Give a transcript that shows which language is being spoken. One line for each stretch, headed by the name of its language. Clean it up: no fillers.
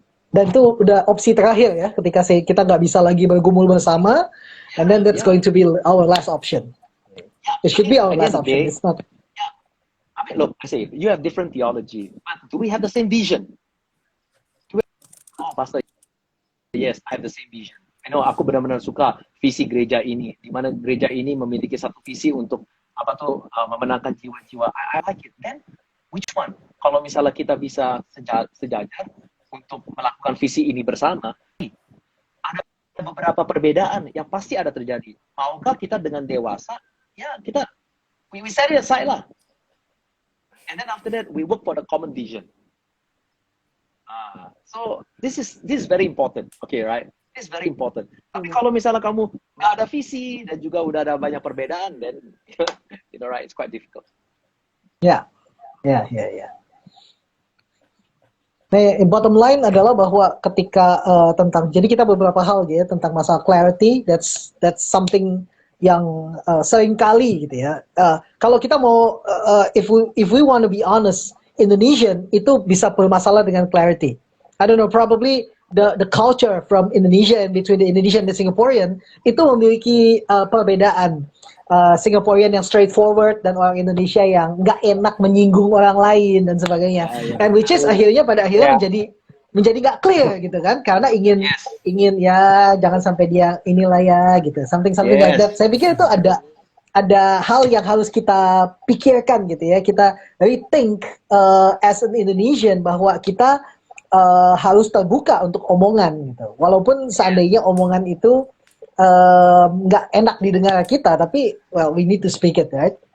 Indonesian: Dan itu udah opsi terakhir ya, ketika kita nggak bisa lagi bergumul bersama,
English: and then that's going to be our last option. It should be our last option. It's not. I mean, look, I say you have different theology, but do we have the same vision? Oh, Pastor, yes, I have the same vision. I know
Indonesian: aku benar-benar suka visi gereja ini, di mana gereja ini memiliki satu visi untuk memenangkan jiwa-jiwa.
English: I like it. Then which one?
Indonesian: Kalau misalnya kita bisa sejajar untuk melakukan visi ini bersama, ada beberapa perbedaan yang pasti ada terjadi. Maukah kita dengan dewasa?
English: Ya, we set it aside lah. And then after that, we work for the common vision. So this is very important, okay, right? This is very important.
Indonesian: Tapi kalau misalnya kamu nggak ada visi dan juga udah ada banyak perbedaan,
English: then you know, right, it's quite difficult. Ya.
Indonesian: Nah, bottom line adalah bahwa ketika jadi kita beberapa hal gitu ya tentang masalah clarity,
English: that's something
Indonesian: yang sering kali gitu ya. Kalau kita mau
English: if we want to be honest,
Indonesian: Indonesian itu bisa bermasalah dengan clarity.
English: I don't know, probably the culture from Indonesia and between the Indonesian and the Singaporean
Indonesian: itu memiliki perbedaan. Singaporean yang straightforward dan orang Indonesia yang nggak enak menyinggung orang lain dan sebagainya.
English: And which is
Indonesian: pada akhirnya menjadi nggak clear gitu kan, karena ingin ya jangan sampai dia inilah ya gitu,
English: something like that.
Indonesian: Saya pikir itu ada hal yang harus kita pikirkan gitu ya, kita
English: rethink as an Indonesian
Indonesian: bahwa kita harus terbuka untuk omongan gitu, walaupun seandainya omongan itu nggak enak didengar kita, tapi
English: well, we need to speak it, right?